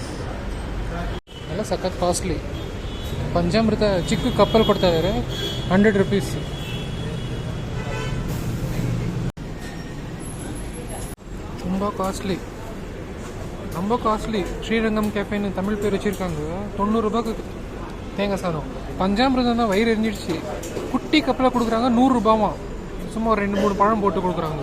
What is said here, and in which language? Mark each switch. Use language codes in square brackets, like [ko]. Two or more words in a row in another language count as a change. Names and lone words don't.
[kn] ಎಲ್ಲ ಸಖತ್ ಕಾಸ್ಟ್ಲಿ. ಪಂಚಾಮೃತ ಚಿಕ್ಕ ಕಪ್ಪಲ್ಲಿ ಕೊಡ್ತಾ ಇದ್ದಾರೆ, 100 rupees. [ta] ரொம்ப காஸ்ட்லி. ஸ்ரீரங்கம் கேஃபேன்னு தமிழ் பேர் வச்சுருக்காங்க. 90 ரூபாய்க்கு தேங்காய் சாதம். பஞ்சாமிரதம் தான் வயிறு எரிஞ்சிடுச்சு. குட்டி கப்பில் கொடுக்குறாங்க, 100 ரூபாமா. சும்மா ஒரு 2-3 பழம் போட்டு கொடுக்குறாங்க.